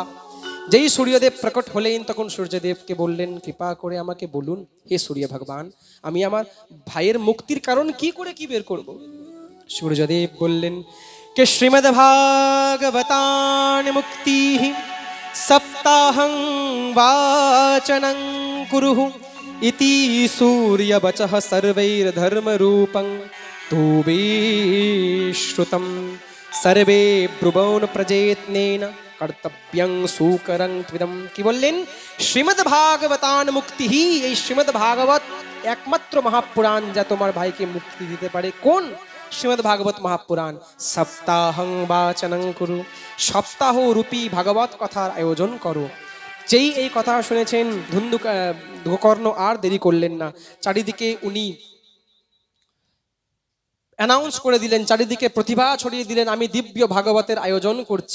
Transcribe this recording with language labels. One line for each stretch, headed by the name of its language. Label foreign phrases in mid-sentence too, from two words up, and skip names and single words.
Bangla: যেই সূর্যদেব প্রকট হলেন, তখন সূর্যদেবকে বললেন, কৃপা করে আমাকে বলুন হে সূর্য ভগবান, আমি আমার ভাইয়ের মুক্তির কারণ কি করে কি বের করব। সূর্যদেব বললেন, কে
Sanskrit: শ্রীমদ্ ভাগবতান মুক্তি সপ্তাহং वाचनं कुरुः इति सूर्यवचः सर्वैर्धर्मरूपं तुवेश्रुतं सर्वे ब्रुवन् प्रयत्नेन कर्तव्यं सुकरं त्विदं।
Bangla: কি বললেন?
Sanskrit: শ্রীমদ্ ভাগবতান মুক্তি,
Bangla: এই শ্রীমদ্ ভাগবত একমাত্র মহাপুরাণ যা তোমার ভাইকে মুক্তি দিতে পারে। কোন? শ্রীমদ্ ভাগবত মহাপুরাণ।
Sanskrit: সপ্তাহং বাচনং কুরু,
Bangla: সপ্তাহ রূপী ভাগবত কথার আয়োজন করো। যেই এই কথা শুনেছেন গোকর্ণ আর দেরি করলেন না, চারিদিকে উনি অ্যানাউন্স করে দিলেন, চারিদিকে প্রতিভা ছড়িয়ে দিলেন, আমি দিব্য ভাগবতের আয়োজন করছি।